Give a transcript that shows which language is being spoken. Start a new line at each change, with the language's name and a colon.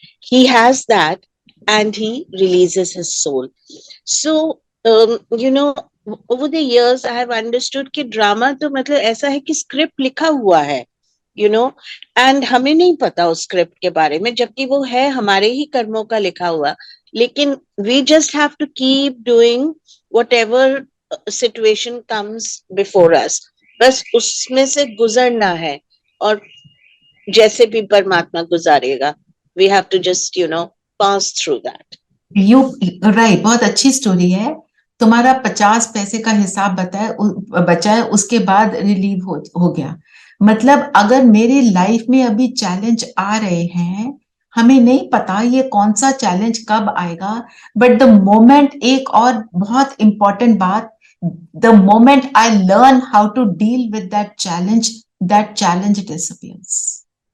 English: He has that and he releases his soul. So over the years I have understood
Hindi: कि drama तो मतलब ऐसा है कि स्क्रिप्ट लिखा हुआ है, एंड हमें नहीं पता उस स्क्रिप्ट के बारे में, जबकि वो है हमारे ही कर्मों का लिखा हुआ।
English: लेकिन we just have to keep doing whatever situation comes before us,
Hindi: बस उसमें से गुजरना है और जैसे भी परमात्मा गुजारेगा,
English: we have to just pass through that.
Hindi: Right, बहुत अच्छी स्टोरी है। तुम्हारा 50 पैसे का हिसाब बचा है, उसके बाद रिलीव हो गया। मतलब अगर मेरी लाइफ में अभी चैलेंज आ रहे हैं, हमें नहीं पता ये कौन सा चैलेंज कब आएगा, बट
English: The moment, एक और बहुत इंपॉर्टेंट बात, the moment I learn how to deal with that challenge disappears.